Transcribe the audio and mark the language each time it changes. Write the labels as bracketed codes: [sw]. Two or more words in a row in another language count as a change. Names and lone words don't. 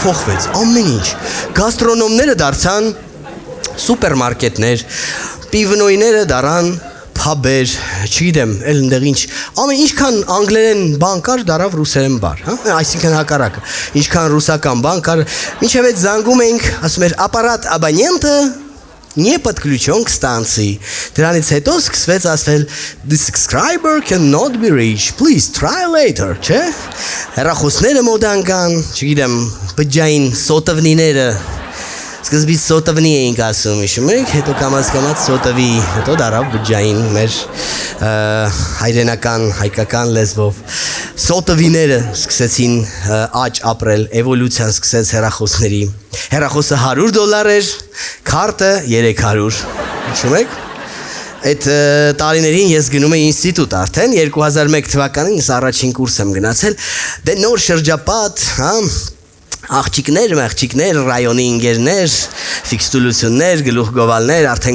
[hy] փոխվեց, ամեն ինչ, գաստրոնոմները դարձան սուպերմարկետներ, պիվնոյները դարան փաբեր, չգիտեմ, էլ ընդեղ ինչ, ամեն ինչքան անգլերեն բան կար, դարավ ռուսերեն բար, հա, այսինքն հակառակը, ինչքան ռուսական բան կար, մինչև այդ զանգում էինք, ասում էր ապարատ [ru] абонента не подключен к станции, [hy] դրանից հետո սկսվեց ասվել [en] the subscriber cannot be reached, please try later, [hy] չէ, հեռախոսները մոդան կան, չգիտեմ, բջջային սոտվնիները, սկզբից սոտվնի էինք ասում, հիշում եք, հետո կամաց սոտվի, հետո դարավ բջջային մեր հայկական լեզվով։ Սոտվիները սկսեցին աճ ապրել, էվոլյուցիան սկսեց հեռախոսների։ Հեռախոսը $100 էր, քարտը 300, հիշում եք։ Այդ տարիներին ես գնում էի ինստիտուտ արդեն, 2001 թվականին ես առաջին կուրս եմ գնացել, դե նոր շրջապատ, հա, աղջիկներ, ռայոնի ինգերներ, ֆիքստուլություններ, գլուխ գովալներ, արդեն